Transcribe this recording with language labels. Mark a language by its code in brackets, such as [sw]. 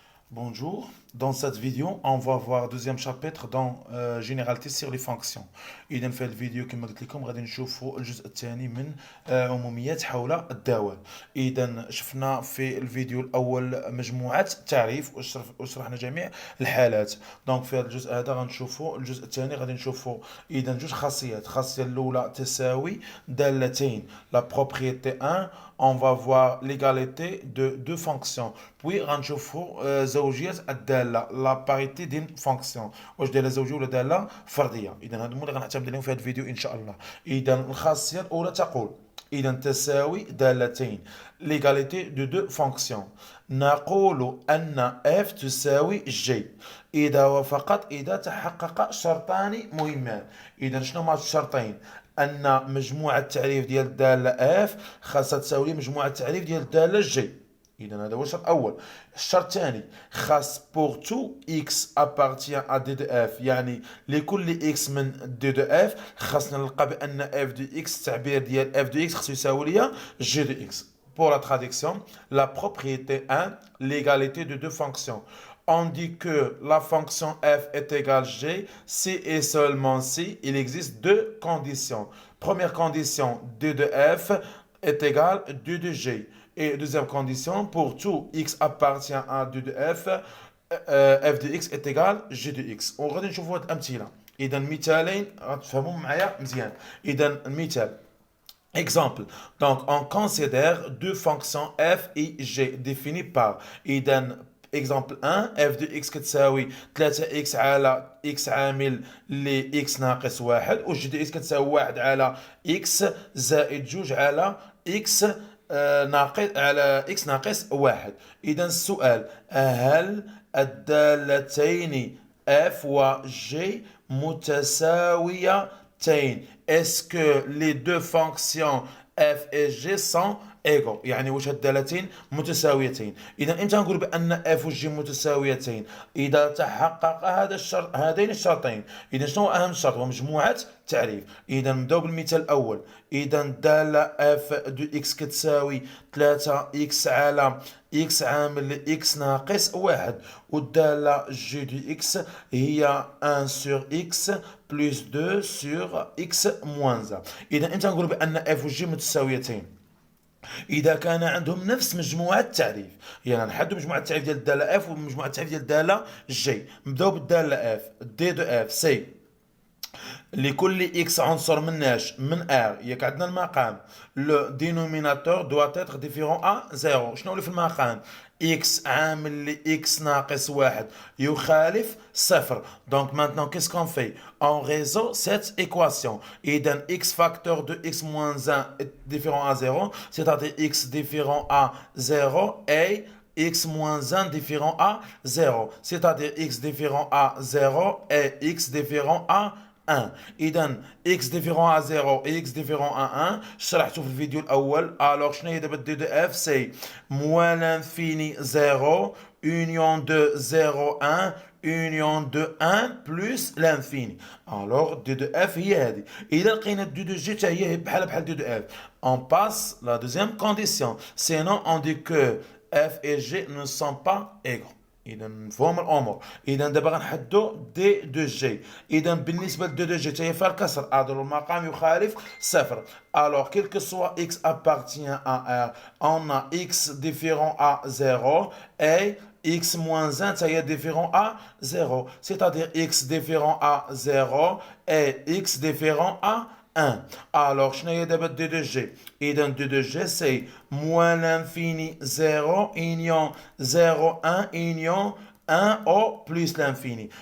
[fr] Bonjour, dans cette vidéo on va voir deuxième chapitre dans généralité sur les fonctions. [ar] إذا في هذه الفيديو كما قلت لكم غادي نشوفوا الجزء الثاني من عموميات حول الدوال. إذا شفنا في الفيديو الأول مجموعة تعريف وشرحنا جميع الحالات. دونك في هذا الجزء هذا غنشوفوا الجزء الثاني غادي نشوفوا إذا جوج خاصيات. الخاصية الأولى تساوي دالتين [fr] la propriété 1 on va voir l'égalité de deux fonctions. Puis [ar] غنشوفوا زوجية الدالة [fr] la parité d'une fonction. [ar] واش دايره زوجية ولا دالة فردية. إذا هادو هما اللي غنعتمد عليهم في هذا الفيديو إن شاء الله. إذا الخاصية الأولى تقول إذا تساوي دالتين [fr] l'égalité de deux fonctions. [ar] نقول أن f تساوي g إذا وفقط إذا تحقق شرطان مهمان. إذا شنو هما الشرطين؟ أن مجموع التعريف ديال الدالة f خاصها تساوي مجموع التعريف ديال الدالة g. إذا هذا هو الشرط الأول. الشرط الثاني خاص [fr] pour tout x appartient à d de f [ar] يعني لكل x من d de f خاصنا نلقى بأن f de x التعبير ديال f de x خاصو يساوي ليا g de x. [fr] Pour la traduction, la propriété 1, l'égalité de deux fonctions. On dit que la fonction f est égale g si et seulement si il existe deux conditions. Première condition, d de f est égal à d de g. Et deuxième condition, pour tout x appartient à d de f, f de x est égal à g de x. [ar] وغادي نشوفوا هاد الأمثلة. إذا المثالين غتفهموا معايا مزيان. إذا المثال Exemple. [fr] Donc, on considère deux fonctions f et g définies par. [ar] إذا exemple 1 f de x كتساوي 3x على x عامل ل x ناقص 1 و g de x كتساوي 1 على x زائد 2 على x ناقص على x ناقص 1. إذا السؤال هل الدالتين f و g متساويتين؟ [fr] Est-ce que les deux fonctions f et g sont égaux؟ [ar] يعني واش الدالتين متساويتين. اذا امتى نقول بان f و g متساويتين؟ اذا تحقق هذا الشرط هذين الشرطين. اذا شنو هو اهم شرط؟ هو مجموعه تعريف. اذا نبداو بالمثال الاول. اذا الداله f دو x كتساوي 3x على x عامل ل x ناقص 1 والداله g دو x هي [fr] 1 sur x plus 2 sur x moins 1. [ar] اذا امتى نقول بان f و g متساويتين؟ إذا كان عندهم نفس مجموعة التعريف. يعني نحدوا مجموعة التعريف ديال الدالة f ومجموعة التعريف ديال الدالة g. نبداو بالدالة f d de f سي لكل x عنصر من r ياك عندنا المقام [fr] لو دينوميناتور doit être différent à 0. [ar] شنو اللي في المقام؟ x عامل ل x ناقص 1 يخالف صفر. [fr] Donc maintenant qu'est-ce qu'on fait? On résout cette équation. إذا x facteur de x moins 1 est différent à 0, c'est-à-dire x différent à 0 et x moins 1 différent à 0, c'est-à-dire x différent à 0 et x différent à 1. إذا x différent à 0 et x différent à 1 [ar] شرحته في الفيديو الأول. [fr] alors [ar] شنو هي دابا [fr] دي دو اف؟ سي moins l'infini 0 union de 0 1 union de 1 plus l'infini. alors دي دو اف هي هذه. [ar] إذا لقينا [fr] دي دو جي حتى هي بحال دي دو اف on passe la deuxième condition. sinon on dit que f et g ne sont pas égaux. [ar] اذا مفهوم الامور. اذا دابا غنحدوا دي دو جي. اذا بالنسبه لدي دو جي تاهي فيها الكسر اضرب المقام يخالف صفر. [fr] alors quel que soit x appartient à r on a x différent à 0 et x moins 1 تاهي différent à 0, c'est-à-dire x différent à 0 et x différent à 1. alors [ar] شنو هي دابا [fr] دي دو جي؟ اذا دي دو جي سي moins l'infini 0 union 0 1 union 1 au plus l'infini.